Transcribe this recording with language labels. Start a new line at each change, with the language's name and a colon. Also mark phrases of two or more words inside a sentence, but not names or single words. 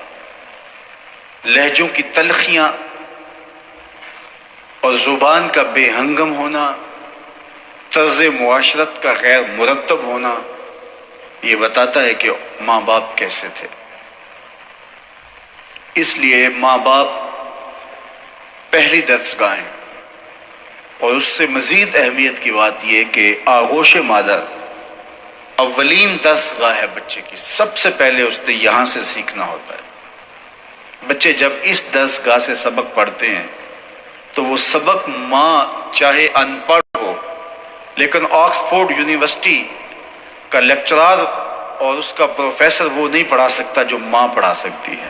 Urdu: لہجوں کی تلخیاں اور زبان کا بے ہنگم ہونا، طرز معاشرت کا غیر مرتب ہونا، یہ بتاتا ہے کہ ماں باپ کیسے تھے۔ اس لیے ماں باپ پہلی درسگاہ ہیں، اور اس سے مزید اہمیت کی بات یہ کہ آغوش مادر اولین درسگاہ ہے بچے کی، سب سے پہلے اس نے یہاں سے سیکھنا ہوتا ہے۔ بچے جب اس درسگاہ سے سبق پڑھتے ہیں تو وہ سبق ماں چاہے ان پڑھ ہو لیکن آکسفورڈ یونیورسٹی کا لیکچرار اور اس کا پروفیسر وہ نہیں پڑھا سکتا جو ماں پڑھا سکتی ہے۔